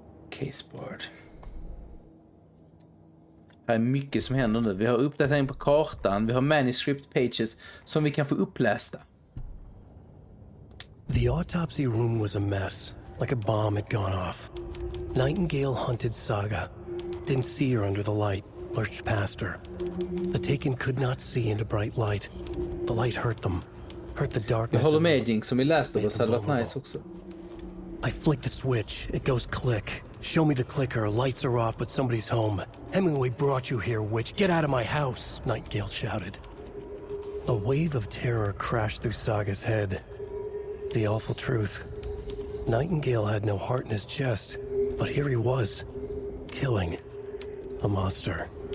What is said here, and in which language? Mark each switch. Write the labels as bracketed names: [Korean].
[English] Caseboard. [Swedish] Här är mycket som händer nu. Vi har uppdatering på kartan. Vi har manuscript pages som vi kan få upplästa. [English] The autopsy room was a mess, like a bomb had gone off. Nightingale hunted Saga. Didn't see her under the light, lurched past her. The Taken could not see into bright light. The light hurt them. Hurt the darkness. [Swedish] Jag håller med Jink, som i Last of Us hade varit nice också. [English] I flick the switch. It goes click. Show me the clicker. Lights are off, but somebody's home. Hemingway brought you here, witch. Get out of my house, Nightingale shouted. A wave of terror crashed through Saga's head. The awful truth. Nightingale had no heart in his chest, but here he was, killing a monster.